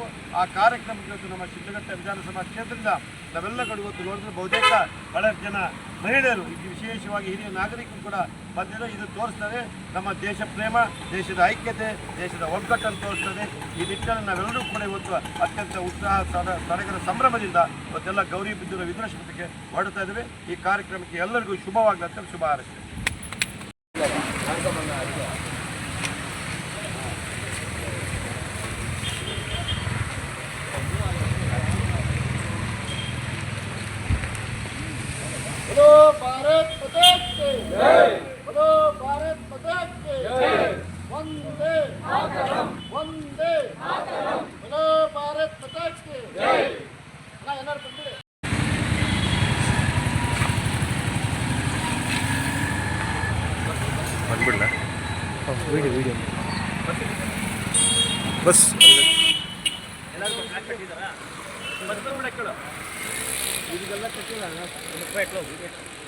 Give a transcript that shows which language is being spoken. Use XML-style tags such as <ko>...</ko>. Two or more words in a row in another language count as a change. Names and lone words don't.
<kn>ಆ ಕಾರ್ಯಕ್ರಮಕ್ಕೆ ಇವತ್ತು ನಮ್ಮ ಶಿಡ್ಲಘಟ್ಟ ವಿಧಾನಸಭಾ ಕ್ಷೇತ್ರದಿಂದ ನಾವೆಲ್ಲ ಕಡೆ ಇವತ್ತು ನೋಡಿದ್ರೆ ಬಹುತೇಕ ಬಹಳಷ್ಟು ಜನ ಮಹಿಳೆಯರು, ವಿಶೇಷವಾಗಿ ಹಿರಿಯ ನಾಗರಿಕರು ಕೂಡ ಬಂದಿರೋ ಇದು ತೋರಿಸ್ತದೆ ನಮ್ಮ ದೇಶ ಪ್ರೇಮ, ದೇಶದ ಐಕ್ಯತೆ, ದೇಶದ ಒಗ್ಗಟ್ಟನ್ನು ತೋರಿಸ್ತದೆ. ಈ ನಿಟ್ಟಿನಲ್ಲಿ ನಾವೆಲ್ಲರೂ ಕೂಡ ಇವತ್ತು ಅತ್ಯಂತ ಉತ್ಸಾಹ ಸಡಗರ ಸಂಭ್ರಮದಿಂದ ಇವತ್ತೆಲ್ಲ ಗೌರಿ ಬಿದ್ದಿರೋ ವಿದುರಾಶ್ಪಥಕ್ಕೆ ಹೊರಡ್ತಾ ಇದ್ದೇವೆ. ಈ ಕಾರ್ಯಕ್ರಮಕ್ಕೆ ಎಲ್ಲರಿಗೂ ಶುಭವಾಗಲಿ ಅಂತ ಶುಭ ಹಾರೈಸ್ತೇನೆ.</kn> <hi>बोलो भारत माता की जय, बोलो भारत माता की जय, वंदे मातरम, वंदे मातरम, बोलो भारत माता की जय.</hi> <kn>ना ಎಲ್ಲರೂ ಬಂದಿದೆ. ಬಂದ್ಬಿಡ್ಲ ವಿಡಿಯೋ ಬಸ್ ಎಲ್ಲರೂ ಬ್ಲಾಕ್ ಕಟ್ಟಿದಾರಾ? ಬಸ್ ಬಿಡಕ್ಕೆ ಇದೆಲ್ಲ ಕಟ್ಟಿಲ್ಲ.</kn>